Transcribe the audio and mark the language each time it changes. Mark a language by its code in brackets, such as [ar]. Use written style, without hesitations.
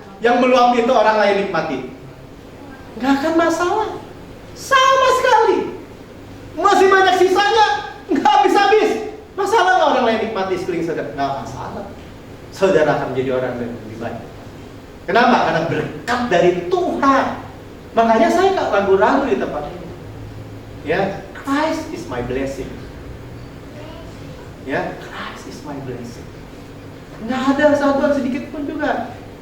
[id] Yang meluap itu orang lain nikmati, nggak akan masalah, sama sekali. Masih banyak sisanya, nggak habis-habis. Masalah nggak orang lain nikmati sekeliling saudara? Nggak masalah. Saudara akan menjadi orang yang lebih baik. Kenapa? Karena berkat dari Tuhan. Makanya saya nggak ragu-ragu di tempat ini. [en] Ya, Christ is my blessing. Ya, Christ is my blessing. [id] Nggak ada satuan sedikit pun juga.